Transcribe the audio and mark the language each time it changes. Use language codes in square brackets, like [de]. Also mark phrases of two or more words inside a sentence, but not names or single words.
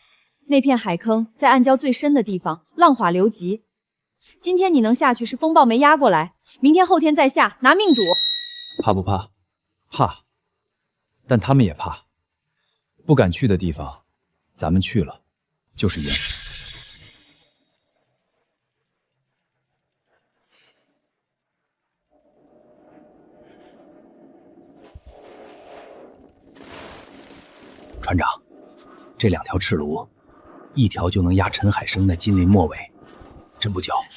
[zh] 那片海坑在暗礁最深的地方，浪花流急。今天你能下去是風暴沒壓過來，明天後天再下，拿命賭。怕不怕？怕，但他們也怕。不敢去的地方，咱們去了，就是贏。船長，這2條赤鱸，一條就能壓陳海生那金鱗末尾，真不交？